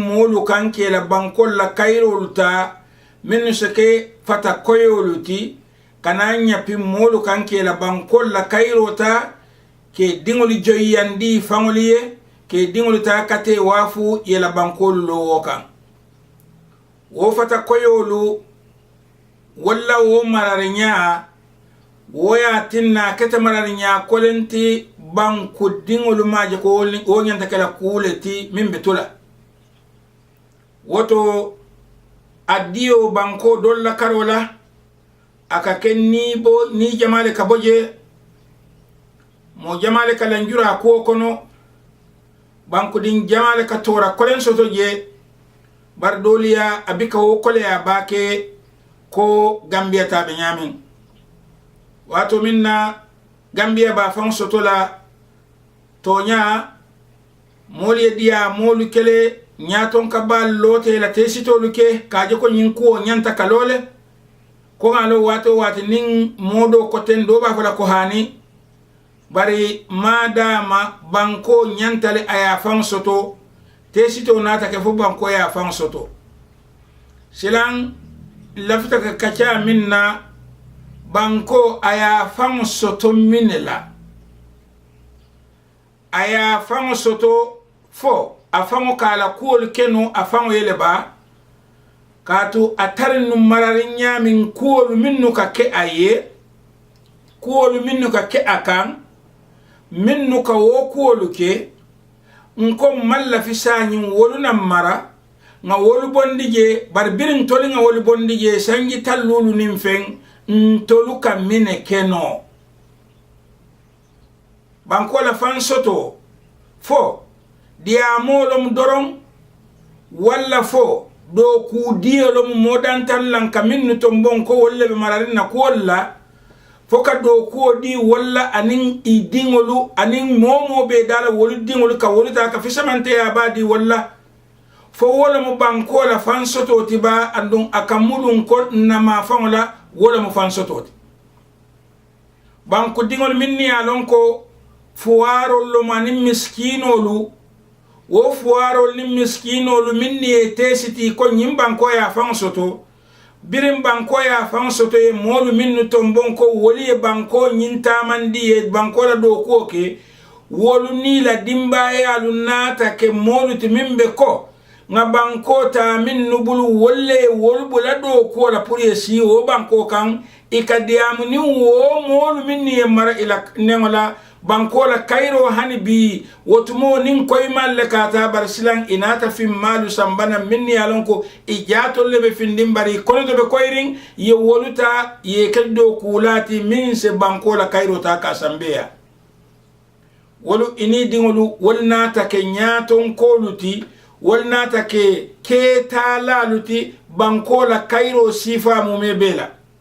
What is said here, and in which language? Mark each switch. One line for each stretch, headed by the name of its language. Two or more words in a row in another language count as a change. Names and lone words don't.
Mandingo: molu kanke la bankol la kayrolta minnu seke fata koyoluti kananya pi molu kanke la bankol la kayrota ke dingoli joyandi fangoliye ke dingoli ta kate wafu yela bankol lo wokan wo fata koyolu walla wo mararinya woya tinna kete mararinya kolenti banku dingolu maje ko o nyanta kala kuleti min betula woto addio banko dolla karola aka kenni bo ni jamale kaboje mo jamale kala njura ko kono banku din jamale ka tora kolen soto je bar doliya abika wo kole ya bake ko Gambia tabe nyamin wato minna Gambia ba fan sotola tonya moli dia molu kele nyaton ka bal lote la tesito luke kaje ko nyin ko nyanta kalole ko ngalo wato nin modo ko ten do ba fala ko hani bari madama banko nyantale aya fan soto tesito nata ke fu banko ya fan soto silang lafita ka kacha minna banko aya fan soto minela aya fan soto fo afamo kala kuol kenu afamo yeleba katu atarin numararin min kuol minnu ka ke aye kuol minnu ka ke akan minnu ka wo kuol ke nko malla fi sanyin woluna mara nga wolu bondije bar birin toli nga wolu bondije sangi tallulu nimfen ntolu ka mine keno banko la fan soto fo diamolom doron walla fo do ku diolom modantan lan ka minnu tombon ko wolle be mararin na ko walla fo ka do ko di walla anin idingolu anin momo be dala wolu dingolu ka wolu ta ka fisamante ya badi walla fo wala mo banko la fan soto tiba andun akamulun ko nama fangola wala mo fan soto banko dingol minni alon ko fuwaro lo manin miskinolu wo fuwarol ni miskinolu minni e tesiti ko nyim banko ya fan soto birin banko ya fan soto e molu minnu tombon ko woli e banko nyinta mandi e banko la do ko ke wolu ni la dimba e alunata ke molu timimbe ko nga banko ta min nubulu wolle wolu bula do ko la pour yesi o banko kan ikadiamu ni wo molu minni e mara ila nengola banko la kairo hani bi wotumo nin koy malle kata bar silan inata fi malu sambana minni alonko ijato lebe findim bari kono to be koyring ye woluta ye keddo kulati min se banko la kairo ta ka sambea wolu ini dingolu wolnata ke nyaton koluti wolnata ke ketala luti banko la kairo sifa mu mebela